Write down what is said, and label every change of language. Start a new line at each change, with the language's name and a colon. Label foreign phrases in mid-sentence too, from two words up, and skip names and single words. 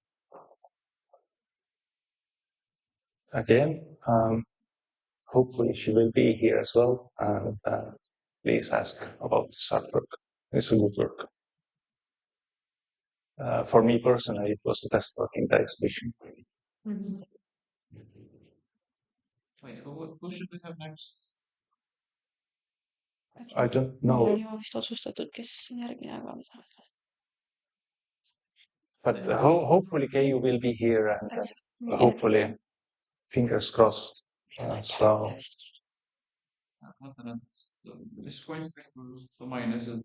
English: Again, hopefully she will be here as well, and please ask about this artwork. It's a good work. For me personally, it was the best work in the exhibition. Wait, who should we have next? I don't know.
Estonian: Oli vist otsustatud, kes on järgmine, aga me saame sellest.
English: But hopefully Keijo will be here, and hopefully, fingers crossed. So.
Estonian: Mis kunstniku sa mainisid?